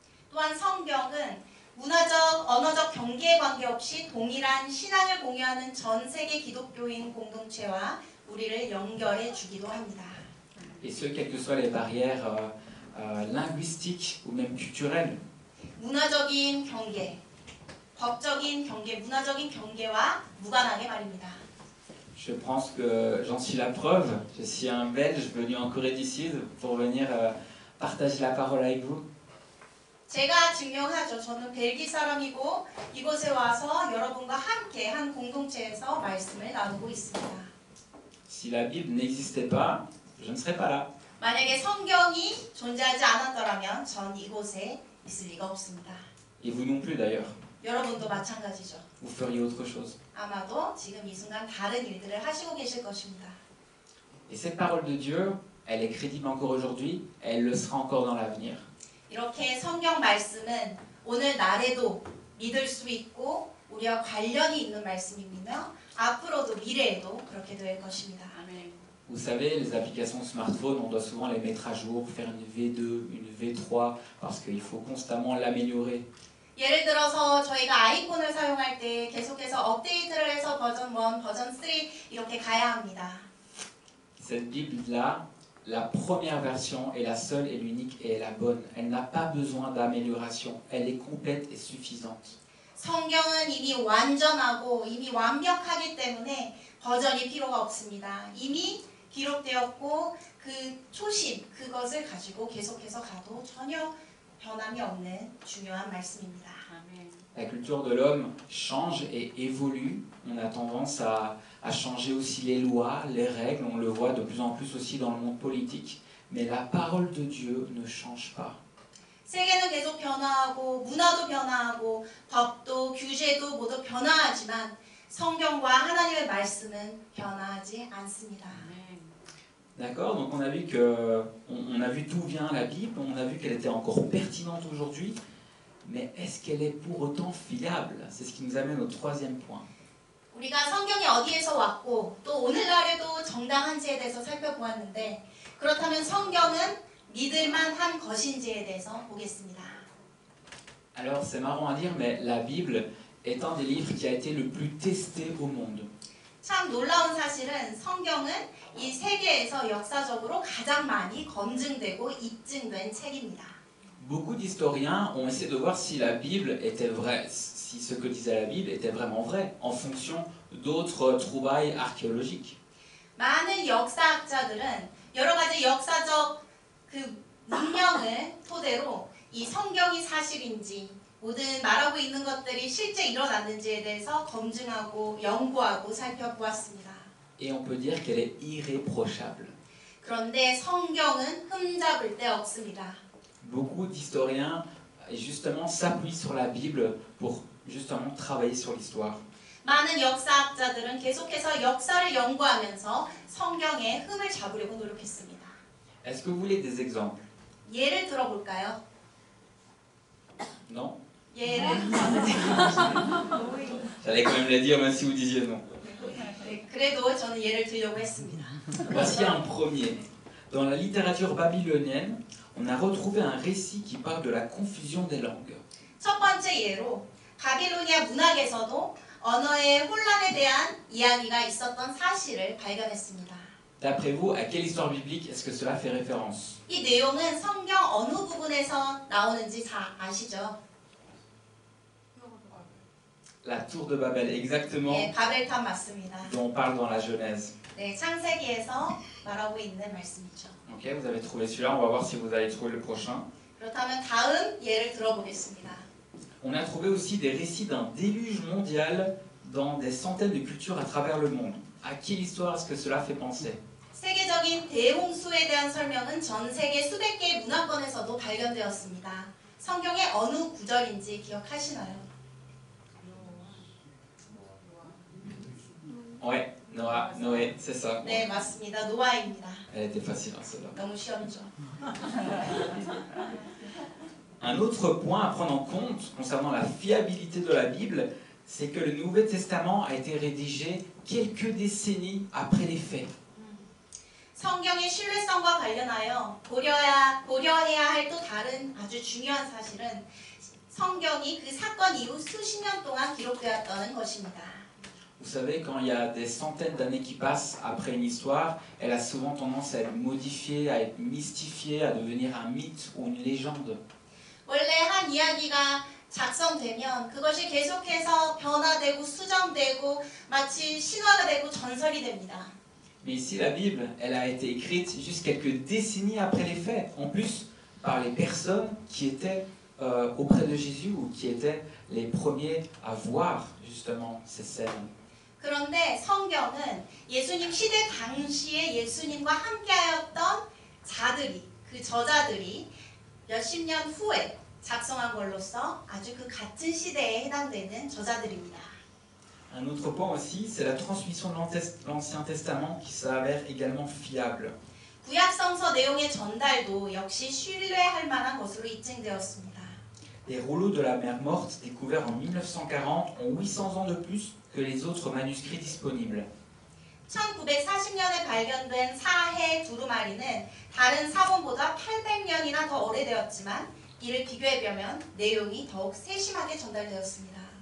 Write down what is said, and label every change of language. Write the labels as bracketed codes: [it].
[ko] 또한 성경은 문화적, 언어적 경계에 관계없이 동일한 신앙을 공유하는 전 세계 기독교인 공동체와 우리를 연결해 주기도 합니다. [fr] Et ce, quelles que soient les barrières linguistiques ou même culturelles. [ko] 문화적인 경계, 법적인 경계, 문화적인 경계와 무관하게 말입니다. [fr] Je pense que j'en suis la preuve. Je suis un Belge venu en Corée du Sud pour venir partager la parole avec vous. [ko] 제가 증명하죠. 저는 벨기 사람이고 이곳에 와서 여러분과 함께 한 공동체에서 말씀을 나누고 있습니다. [fr] Si la Bible n'existait pas, je ne serais pas là. [ko] 만약에 성경이 존재하지 않았더라면 전 이곳에 있을 리가 없습니다. [fr] Et vous non plus d'ailleurs. [ko] 여러분도 마찬가지죠. [fr] Vous feriez autre chose. [ko] 아마도 지금 이 순간 다른 일들을 하시고 계실 것입니다. Et cette parole de Dieu, elle est crédible encore aujourd'hui, elle le sera encore dans l'avenir. 이렇게 성경 말씀은 오늘 날에도 믿을 수 있고 우리와 관련이 있는 말씀이며 앞으로도 미래에도 그렇게 될 것입니다. 아멘. [fr] Vous savez, les applications smartphone, on doit souvent les mettre à jour, faire une V2, une V3, parce qu'il faut constamment l'améliorer. [ko] 예를 들어서 저희가 아이폰을 사용할 때 계속해서 업데이트를 해서 버전 1, 버전 3 이렇게 가야 합니다. [fr] Cette Bible-là, la première version est la seule et l'unique et est la bonne. Elle n'a pas besoin d'amélioration. Elle est complète et suffisante. [ko] 성경은 이미 완전하고 이미 완벽하기 때문에 버전이 필요가 없습니다. 이미 기록되었고 그 초심, 그것을 가지고 계속해서 가도 전혀 변함이 없는 중요한 말씀입니다. 아멘. [fr] La culture de l'homme change et évolue. On a tendance à changer aussi les lois, les règles. On le voit de plus en plus aussi dans le monde politique. Mais la parole de Dieu ne change pas. [ko] 세계는 계속 변화하고 문화도 변화하고 법도 규제도 modu 변화하지만 성경과 하나님의 말씀은 변하지 않습니다. [fr] D'accord, donc on a vu que, on a vu d'où vient la Bible, on a vu qu'elle était encore pertinente aujourd'hui, mais est-ce qu'elle est pour autant fiable? C'est ce qui nous amène au troisième point. [ko] 우리가 성경이 어디에서 왔고 또 오늘날에도 정당한지에 대해서 살펴보았는데 그렇다면 성경은 믿을만한 것인지에 대해서 보겠습니다. [fr] Alors c'est marrant à dire, mais la Bible est un des livres qui a été le plus testé au monde. [ko] 참 놀라운 사실은 성경은 이 세계에서 역사적으로 가장 많이 검증되고 입증된 책입니다. [fr] Beaucoup d'historiens ont essayé de voir si la Bible était vraie, si ce que disait la Bible était vraiment vrai, en fonction d'autres trouvailles archéologiques. [ko] 많은 역사학자들은 여러 가지 역사적 그 문명을 토대로 이 성경이 사실인지 모든 말하고 있는 것들이 실제 일어났는지에 대해서 검증하고 연구하고 살펴보았습니다. [fr] Et on peut dire qu'elle est irréprochable. [ko] 그런데 성경은 흠잡을 데 없습니다. [fr] Beaucoup d'historiens justement s'appuient sur la Bible pour justement travailler sur l'histoire. [ko] 많은 역사학자들은 계속해서 역사를 연구하면서 성경의 흠을 잡으려고 노력했습니다. [fr] Est-ce que vous voulez des exemples? [ko] 예를 들어볼까요? [fr] Non? [ko] 예를 [fr] J'allais quand même le dire même si vous disiez non. [ko] 네, 그래도 저는 예를 들려고 했습니다. [fr] Voici un premier. Dans la littérature babylonienne, on a retrouvé un récit qui parle de la confusion des langues. [ko] 첫 번째 예로 바빌로니아 문학에서도 언어의 혼란에 대한 이야기가 있었던 사실을 발견했습니다. [fr] D'après vous, à quelle histoire biblique est-ce que cela fait référence? [ko] 이 내용은 성경 어느 부분에서 나오는지 다 아시죠? [fr] La tour de Babel, exactement, [ko] 네, 바벨탑 맞습니다. [fr] dont on parle dans la Genèse. [ko] 네, 창세기에서 말하고 있는 말씀이죠. [fr] Ok, vous avez trouvé celui-là, on va voir si vous allez trouver le prochain. [ko] 그렇다면 다음 예를 들어보겠습니다. [fr] On a trouvé aussi des récits d'un déluge mondial dans des centaines de cultures à travers le monde. À quelle histoire est-ce que cela fait penser? [ko] 세계적인 대홍수에 대한 설명은 전 세계 수백 개의 문화권에서도 발견되었습니다. 성경의 어느 구절인지 기억하시나요? [fr] Ouais, Noah, Noé, c'est ça. [ko] 네, 맞습니다. 노아입니다. [fr] Elle était facile, hein, celle-là. [ko] 너무 쉬웠죠. [fr] Un autre point à prendre en compte concernant la fiabilité de la Bible, c'est que le Nouveau Testament a été rédigé quelques décennies après les faits. [ko] 성경의 신뢰성과 관련하여 고려해야 할 또 다른 아주 중요한 사실은 성경이 그 사건 이후 수십 년 동안 기록되었다는 것입니다. [fr] Vous savez, quand il y a des centaines d'années qui passent après une histoire, elle a souvent tendance à être modifiée, à être mystifiée, à devenir un mythe ou une légende. [ko] 원래 한 이야기가 작성되면 그것이 계속해서 변화되고 수정되고 마치 신화가 되고 전설이 됩니다. [fr] Mais ici, la Bible, elle a été écrite juste quelques décennies après les faits, en plus par les personnes qui étaient auprès de Jésus ou qui étaient les premiers à voir justement ces scènes. [ko] 그런데 성경은 예수님 시대 당시에 예수님과 함께하였던 자들이, 그 저자들이 몇십 년 후에 작성한 걸로서 아주 그 같은 시대에 해당되는 저자들입니다. [fr] Un autre point aussi, c'est la transmission de l'Ancien Testament qui s'avère également fiable. [ko] 구약 성서 내용의 전달도 역시 신뢰할 만한 것으로 입증되었습니다. [fr] Les rouleaux de la mer Morte, découverts en 1940, ont 800 ans de plus que les autres manuscrits disponibles. [ko] 1940년에 발견된 사해 두루마리는 다른 사본보다 800년이나 더 오래되었지만 이를 비교해보면 내용이 더욱 세심하게 전달되었습니다.